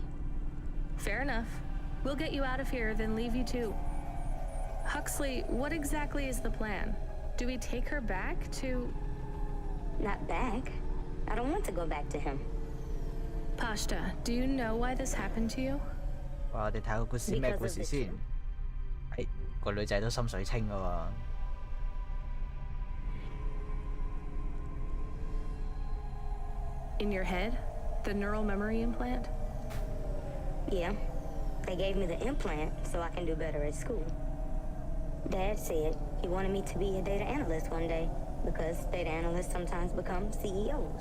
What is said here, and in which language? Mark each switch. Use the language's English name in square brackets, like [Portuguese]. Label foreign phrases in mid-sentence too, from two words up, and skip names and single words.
[English] Fair enough. We'll get you out of here, then leave you to... Huxley, what exactly is the plan? Do we take her back to... Not back. I don't want to go back to him. Pashta, do you know why this happened to you? [Cantonese] 我哋睇個故事咩故事先？係個女仔都心水清㗎喎。 [English] In your head? The neural memory implant? Yeah. They gave me the implant so I can do better at school. Dad said he wanted me to be a data analyst one day because data analysts sometimes become CEOs.